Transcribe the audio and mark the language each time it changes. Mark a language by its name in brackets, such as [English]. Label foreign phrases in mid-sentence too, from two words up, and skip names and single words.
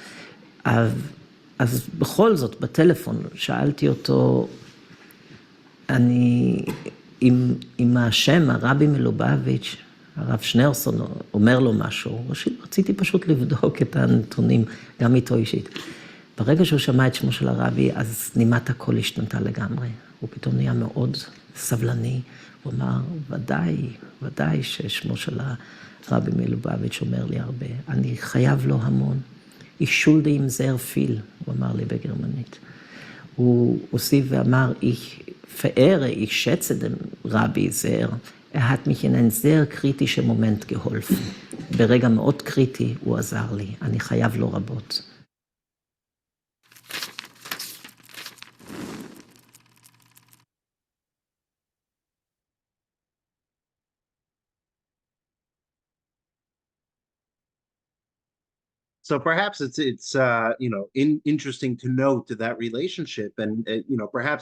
[Hebrew] אז בכל זאת, בטלפון, שאלתי אותו, אם השם, הרבי מלובביץ', הרב שניאורסון, אומר לו משהו, רציתי פשוט לבדוק את הנתונים, גם איתו אישית. ברגע שהוא שמע את שמו של הרבי, אז נימת הקול השתנתה לגמרי. הוא פתאום נהיה מאוד סבלני. הוא אמר, ודאי ששמו של הרבי מלובביץ' אומר לי הרבה. אני חייב לו המון. [German] Ich schulde ihm sehr viel, [Hebrew] הוא אמר לי בגרמנית. הוא הוסיף ואמר, [German] ich schätze den Rabbi sehr. hat mich in einen sehr kritischen Moment geholfen. [Hebrew] ברגע מאוד קריטי הוא עזר לי. אני חייב לו רבות. [English] So perhaps it's interesting to note that relationship, and perhaps